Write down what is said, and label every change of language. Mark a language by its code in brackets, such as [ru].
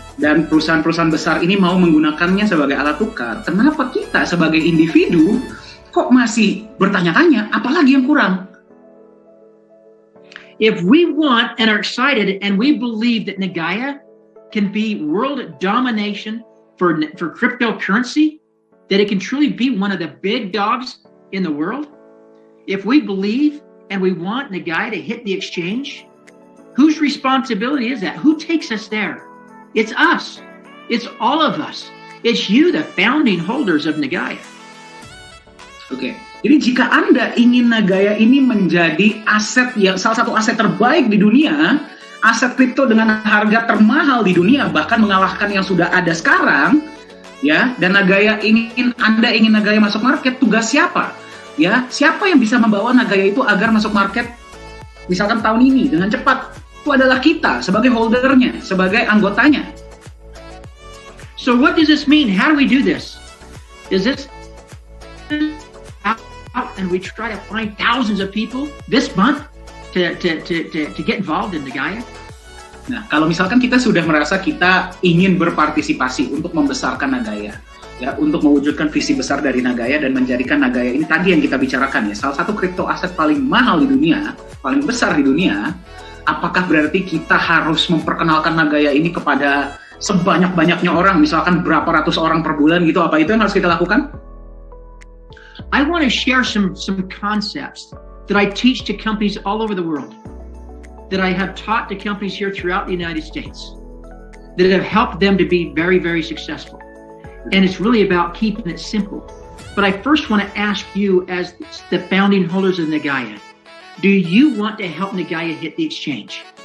[id] Dan perusahaan-perusahaan besar ini mau menggunakannya sebagai alat tukar. Kenapa kita sebagai individu kok masih bertanya-tanya, apalagi yang kurang? [en] If we want and are excited and we believe that Nagaya can be world domination for cryptocurrency, that it can truly be one of the big dogs in the world, if we believe and we want Nagaya to hit the exchange, whose responsibility is that? Who takes us there? It's us. It's all of us. It's you, the founding holders of Nagaya. [id] Oke, jadi jika Anda ingin Nagaya ini menjadi aset yang salah satu aset terbaik di dunia, aset kripto dengan harga termahal di dunia, bahkan mengalahkan yang sudah ada sekarang, ya, dan Anda ingin Nagaya masuk market, tugas siapa? Ya, siapa yang bisa membawa Nagaya itu agar masuk market misalkan tahun ini dengan cepat? Itu adalah kita sebagai holdernya, sebagai anggotanya. [en] So what does this mean? How do we do this? Is this out and we try to find thousands of people this month to get involved in Nagaya? [id] Nah, kalau misalkan kita sudah merasa kita ingin berpartisipasi untuk membesarkan Nagaya, ya, untuk mewujudkan visi besar dari Nagaya dan menjadikan Nagaya ini tadi yang kita bicarakan ya, salah satu kripto aset paling mahal di dunia, paling besar di dunia, apakah berarti kita harus memperkenalkan Nagaya ini kepada sebanyak-banyaknya orang, misalkan berapa ratus orang per bulan gitu, apa itu yang harus kita lakukan? [en] I want to share some concepts that I teach to companies all over the world, that I have taught to companies here throughout the United States, that have helped them to be very, very successful. And it's really about keeping it simple. But I first want to ask you, as the founding holders of Nagaya, do you want to help Nagaya hit the exchange?